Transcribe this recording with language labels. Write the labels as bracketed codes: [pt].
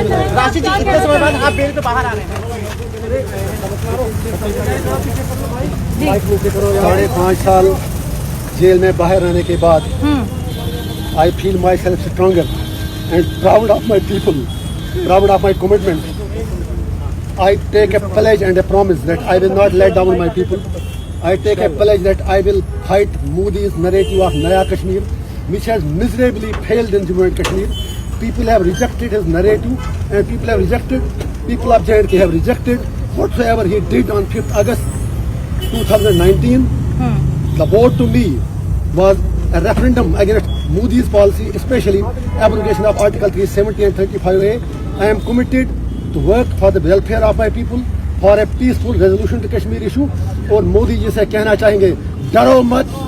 [hi] राशि जी कितने समय बाद आप बेल पे बाहर आ रहे हैं? 5.5 साल जेल में बाहर रहने के बाद [en] I feel my self stronger and proud of my people, proud of my commitment. I take a pledge and a promise that I will not let down my people. I take a pledge that I will fight Modi's narrative of Naya Kashmir, which has miserably failed in Jammu and Kashmir. People have rejected his narrative, and people of J&K have rejected whatsoever he did on 5th August 2019. The vote to me was a referendum against Modi's policy, especially abrogation of Article 370 and 35A. I am committed to work for the welfare of my people, for a peaceful resolution to Kashmir issue. [hi] और मोदी जी से कहना चाहेंगे, डरो मत.